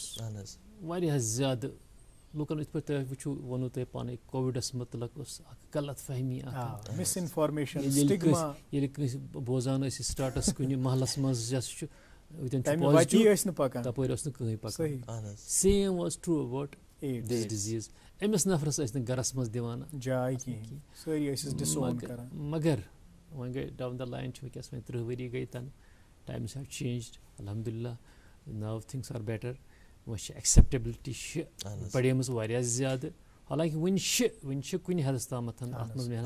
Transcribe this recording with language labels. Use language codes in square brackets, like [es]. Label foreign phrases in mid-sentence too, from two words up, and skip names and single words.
[ks] اہن حظ واریاہ زیادٕ لُکَن یِتھ پٲٹھۍ تُہۍ وٕچھو ووٚنوُ تۄہہِ پانَے کووِڈَس مُتعلق اوس اَکھ غلط فہمی اَکھ مِس اِنفارمیشن ییٚلہِ کٲنٛسہِ بوزان ٲسۍ سٹاٹَس کُنہِ محلَس منٛز یۄس چھُ وٕنکٮ۪ن چھُ تَمہِ وَتی ٲسۍ نہٕ پَکان تَپٲرۍ اوس نہٕ کٕہٕنۍ پَکان صحیح اہن حظ [en] same was true about AIDS this disease [ks] أمِس نفرَس ٲسۍ نہٕ گَرَس منٛز دِوان جاے کِہیٖنۍ سٲری ٲسِس ڈِسون کران مگر وۄنۍ گٔے [en] down the line [ks] چھِ وٕنکٮ۪س وۄنۍ 30 ؤری گٔے تَنہٕ [en] times have changed [ks] الحمدُاللہ [en] now things are better [ks] وۄنۍ چھِ ایٚکسیپٹیبلٹی چھِ اہن حظ بڑیمٕژ واریاہ زیادٕ حالانکہِ وٕنہِ چھِ کُنہِ حدَس تامَتھ اَتھ منٛز محنت